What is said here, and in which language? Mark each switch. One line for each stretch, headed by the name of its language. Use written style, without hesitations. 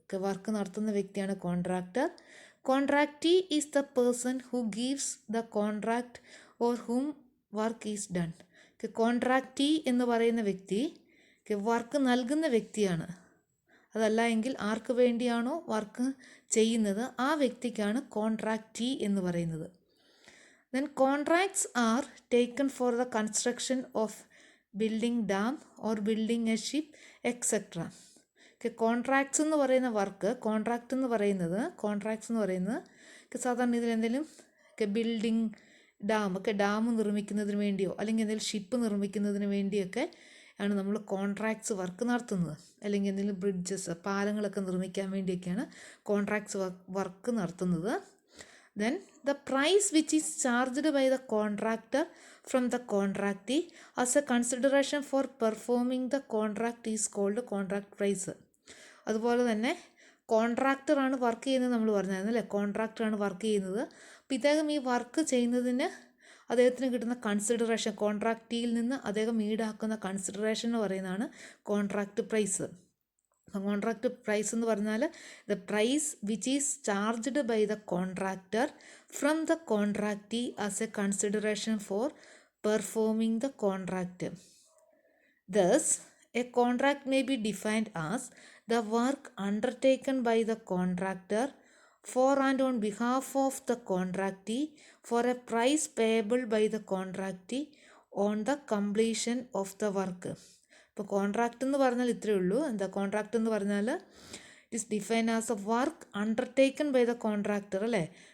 Malayalam: Work നടത്തുന്ന വ്യക്തിയാണ് contractor.
English: Contractee is the person who gives the contract or whom work is done.
Malayalam: കോൺട്രാക്റ്റീ എന്ന് പറയുന്ന വ്യക്തി വർക്ക് നൽകുന്ന വ്യക്തിയാണ്. അതല്ല എങ്കിൽ ആർക്ക് വേണ്ടിയാണോ വർക്ക് ചെയ്യുന്നത് ആ വ്യക്തിക്കാണ് കോൺട്രാക്റ്റീ എന്ന് പറയുന്നത്.
English: Then contracts are taken for the construction of building dam or building a ship etc.
Malayalam: Contracts എന്ന് പറയുന്ന വർക്ക് കോൺട്രാക്റ്റ് എന്ന് പറയുന്നത് സാധാരണ ഇതിൽ എന്തെങ്കിലും ബിൽഡിംഗ് ഡാം നിർമ്മിക്കുന്നതിന് വേണ്ടിയോ അല്ലെങ്കിൽ എന്തെങ്കിലും ഷിപ്പ് നിർമ്മിക്കുന്നതിന് വേണ്ടിയൊക്കെ ആണ് നമ്മൾ കോൺട്രാക്ട്സ് വർക്ക് നടത്തുന്നത്. അല്ലെങ്കിൽ എന്തെങ്കിലും ബ്രിഡ്ജസ് പാലങ്ങളൊക്കെ നിർമ്മിക്കാൻ വേണ്ടിയൊക്കെയാണ് കോൺട്രാക്ട്സ് വർക്ക് നടത്തുന്നത്.
English: Then the price which is charged by the contractor from the contractee as a consideration for performing the contract is called contract price.
Malayalam: അതുപോലെ തന്നെ കോൺട്രാക്ടറാണ് വർക്ക് ചെയ്യുന്നത് നമ്മൾ പറഞ്ഞായിരുന്നു അല്ലേ. കോൺട്രാക്ടറാണ് വർക്ക് ചെയ്യുന്നത്. അപ്പോൾ ഇദ്ദേഹം ഈ വർക്ക് ചെയ്യുന്നതിന് അദ്ദേഹത്തിന് കിട്ടുന്ന കൺസിഡറേഷൻ, കോൺട്രാക്റ്റിയിൽ നിന്ന് അദ്ദേഹം ഈടാക്കുന്ന കൺസിഡറേഷൻ എന്ന് പറയുന്നതാണ് കോൺട്രാക്റ്റ് പ്രൈസ്.
English: contract price
Malayalam: എന്ന് പറഞ്ഞാൽ
English: The price which is charged by the contractor from the contractee as a consideration for performing the contract. Thus a contract may be defined as the work undertaken by the contractor for and on behalf of the contractee for a price payable by the contractee on the completion of the work.
Malayalam: ഇപ്പോൾ contract എന്ന് പറഞ്ഞാൽ ഇത്രയേ ഉള്ളൂ. എന്താ contract എന്ന് പറഞ്ഞാൽ
English: it is define as a work undertaken by the contractor
Malayalam: അല്ലേ.